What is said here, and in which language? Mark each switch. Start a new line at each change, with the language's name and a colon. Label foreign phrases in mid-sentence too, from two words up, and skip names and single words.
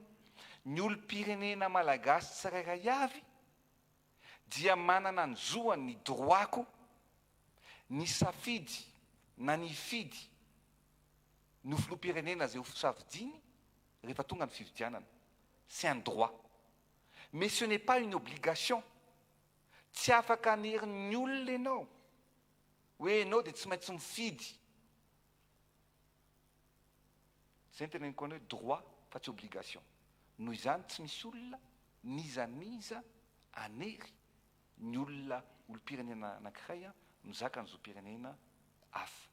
Malagasy: Ny olo-pirenena malagasy tsirairay avy dia manana ny zoany ny droitko ny safidy na ny fidy ny filoham-pirenena zay ho fisafidiany rehefa tonga ny fividianana.
French: C'est un droit. Mais ce n'est pas une obligation.
Malagasy: Tsy afaka hanery ny olona ianao hoe ianao dia tsy maintsy mifidy. Zay ny teneniko anao hoe droit fa tsy obligation. Noho izany tsy misy olona nizaniza hanery ny olona olo-pirenena anankiray mizaka ny zom-pirenena hafa.